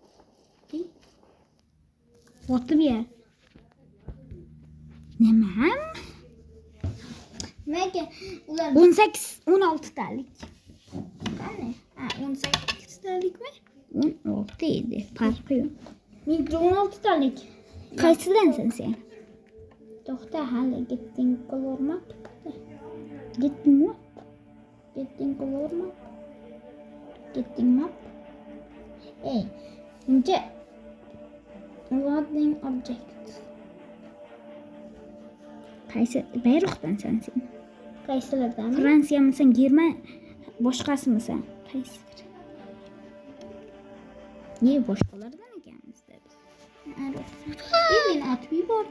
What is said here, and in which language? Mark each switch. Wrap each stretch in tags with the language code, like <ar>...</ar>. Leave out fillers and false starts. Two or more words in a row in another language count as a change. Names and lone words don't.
<uz>O'tib yer. Nima? Nega ular 16 talik. Qani? Ha, 18 talikmi? 16 edi. Farqi yo'q. Menga 16 talik. Qaysidansan sen? To'xta, hali getting ko'rmabdi.</uz> <en>Getting map. Ince loading object.</en> <uz>Qaysi bayroqdansan sen? Qaysilardan? Fransiyamisan, German boshqasimisan? Qaysidir? Ne boshqalardan ekanmiz-da biz. Men atib yubordim.</uz>